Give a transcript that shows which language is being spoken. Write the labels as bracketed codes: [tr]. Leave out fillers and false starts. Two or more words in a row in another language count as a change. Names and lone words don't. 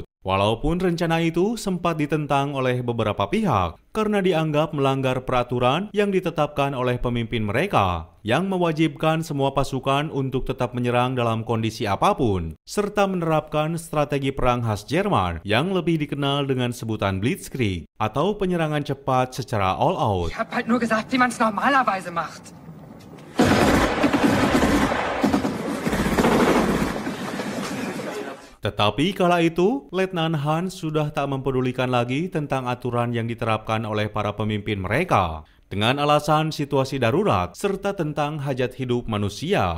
[id] Walaupun rencana itu sempat ditentang oleh beberapa pihak karena dianggap melanggar peraturan yang ditetapkan oleh pemimpin mereka yang mewajibkan semua pasukan untuk tetap menyerang dalam kondisi apapun serta menerapkan strategi perang khas Jerman yang lebih dikenal dengan sebutan Blitzkrieg atau penyerangan cepat secara [en] all out. [de] Ich hab halt nur gesagt, wie man es normalerweise macht. [id] Tetapi kala itu, Letnan Hans sudah tak mempedulikan lagi tentang aturan yang diterapkan oleh para pemimpin mereka. Dengan alasan situasi darurat, serta tentang hajat hidup manusia.